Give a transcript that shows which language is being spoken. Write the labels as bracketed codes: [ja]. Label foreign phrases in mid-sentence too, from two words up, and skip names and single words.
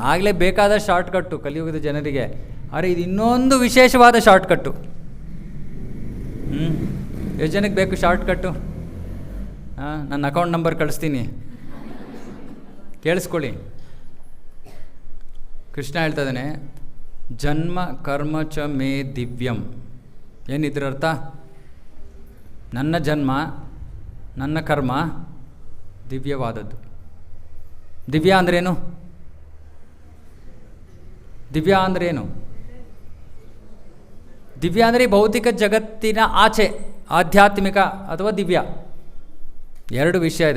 [kn] ಆಗಲೇ ಬೇಕಾದ ಶಾರ್ಟ್ಕಟ್ಟು ಕಲಿಯುಗದ ಜನರಿಗೆ, ಆದರೆ ಇದು ಇನ್ನೊಂದು ವಿಶೇಷವಾದ ಶಾರ್ಟ್ಕಟ್ಟು. ಎಷ್ಟು ಜನಕ್ಕೆ ಬೇಕು ಶಾರ್ಟ್ಕಟ್ಟು? ನನ್ನ [en] account number [kn] ಕಳಿಸ್ತೀನಿ, ಕೇಳಿಸ್ಕೊಳ್ಳಿ. ಕೃಷ್ಣ ಹೇಳ್ತಾ ಇದ್ದಾನೆ, [sa] ಜನ್ಮ ಕರ್ಮ ಚ ಮೇ ದಿವ್ಯಂ. [kn] ಏನಿದ್ರ ಅರ್ಥ? ನನ್ನ ಜನ್ಮ, ನನ್ನ ಕರ್ಮ ದಿವ್ಯವಾದದ್ದು. ದಿವ್ಯ ಅಂದ್ರೇನು? ದಿವ್ಯ ಅಂದ್ರೇನು? ದಿವ್ಯ ಅಂದರೆ ಭೌತಿಕ ಜಗತ್ತಿನ ಆಚೆ, ಆಧ್ಯಾತ್ಮಿಕ ಅಥವಾ ದಿವ್ಯ, ಎರಡು ವಿಷಯ ಇದೆ.